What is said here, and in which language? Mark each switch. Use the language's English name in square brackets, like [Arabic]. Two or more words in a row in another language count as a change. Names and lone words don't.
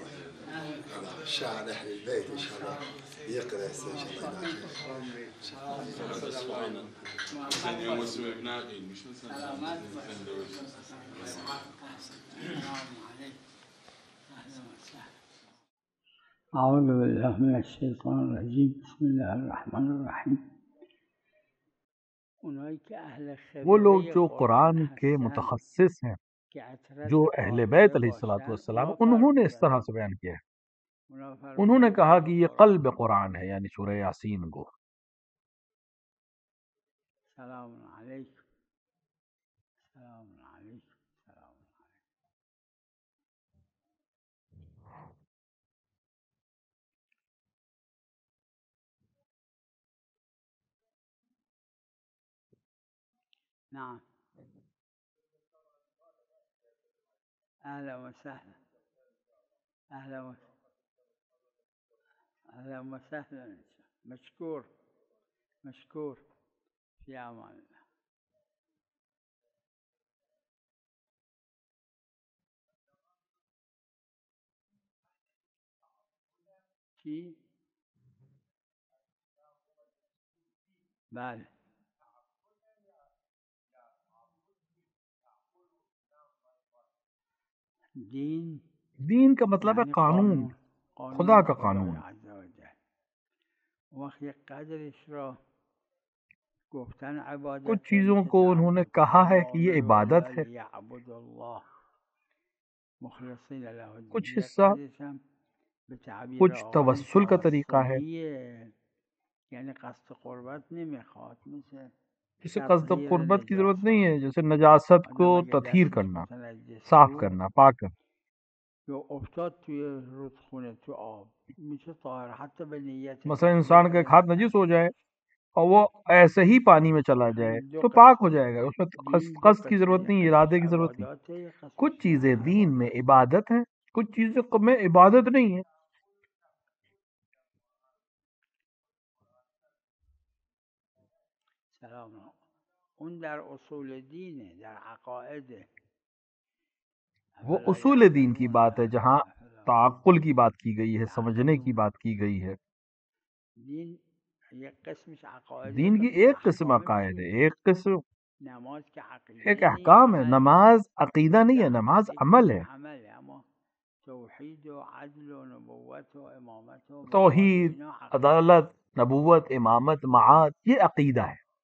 [Arabic] الشاعر اهل البيت ان شاء الله يقرا ان شاء الله. سلامات. أعوذ بالله من الشیطان الرجیم بسم اللہ الرحمن الرحیم. [Urdu] وہ لوگ جو قرآن کے متخصص ہیں، جو اہل بیت [Arabic] علیہ الصلوۃ والسلام، [Urdu] انہوں نے اس طرح سے بیان کیا ہے. انہوں نے کہا کہ یہ قلب قرآن ہے، یعنی سورہ یاسین کو. [Arabic] سلام علیکم. سلام علیکم. سلام علیکم. نعم. اهلا وسهلا. اهلا اهلا وسهلا. مشكور مشكور. في امان الله. [Persian] کی بله. [Urdu] دین کا مطلب ہے قانون، خدا کا قانون. کچھ چیزوں کو انہوں نے کہا ہے کہ یہ عبادت ہے، کچھ حصہ کچھ توسل کا طریقہ ہے. [Persian] یعنی قصد قربت نمیخواد، [Urdu] جسے قصد قربت کی ضرورت نہیں ہے، جیسے نجاست کو تطہیر کرنا، صاف کرنا، پاک کرنا. [Persian] جو افتاد توی رودخونه تو آب میشه طاهر حتی به نیت. [Urdu] مثلا انسان کا ایک ہاتھ نجس ہو جائے اور وہ ایسے ہی پانی میں چلا جائے تو پاک ہو جائے گا. اس میں قصد کی ضرورت نہیں، ارادے کی ضرورت نہیں. کچھ چیزیں دین میں عبادت ہیں، کچھ چیزیں میں عبادت نہیں ہے. [Arabic] سلام. [Persian] اون در اصول دینه، در عقاید. [Urdu] وہ اصول دین کی بات ہے جہاں تعقل کی بات کی گئی ہے، سمجھنے کی بات کی گئی ہے. دین کی ایک قسم عقائد ہے، ایک قسم ایک احکام ہے. نماز عقیدہ نہیں ہے، نماز عمل ہے. توحید، عدالت، نبوت، امامت، معاد، یہ عقیدہ ہے.